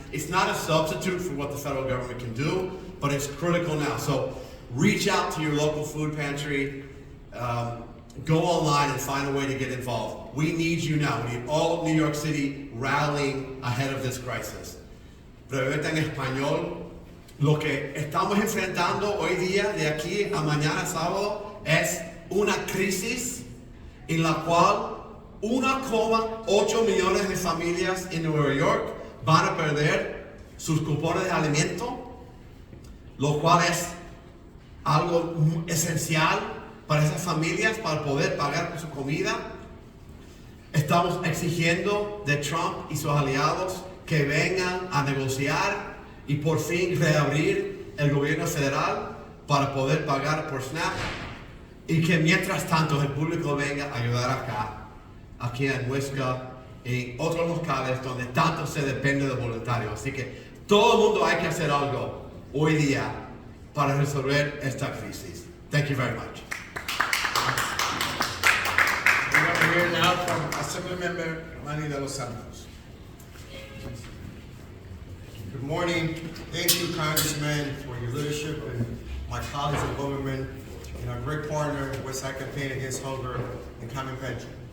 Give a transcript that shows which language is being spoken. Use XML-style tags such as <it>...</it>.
<en>It's not a substitute for what the federal government can do, but it's critical now. So reach out to your local food pantry, go online and find a way to get involved. We need you now. We need all of New York City rallying ahead of this crisis.</en> <es>Brevemente en español, lo que estamos enfrentando hoy día, de aquí a mañana sábado, es una crisis en la cual 1,8 millones de familias en Nueva York van a perder sus cupones de alimento, lo cual es algo esencial para esas familias para poder pagar por su comida. Estamos exigiendo de Trump y sus aliados que vengan a negociar y por fin reabrir el gobierno federal para poder pagar por SNAP y que mientras tanto el público venga a ayudar acá, aquí en Huesca y en otros locales donde tanto se depende de voluntarios. Así que todo el mundo hay que hacer algo hoy día para resolver esta crisis.</es> <en>Thank you very much. We're going to hear now from Assemblymember Manny de los Santos. Good morning. Thank you, Congressman, for your leadership and my colleagues in government and our great partner, West Side Campaign Against Hunger and Common Pension.</en>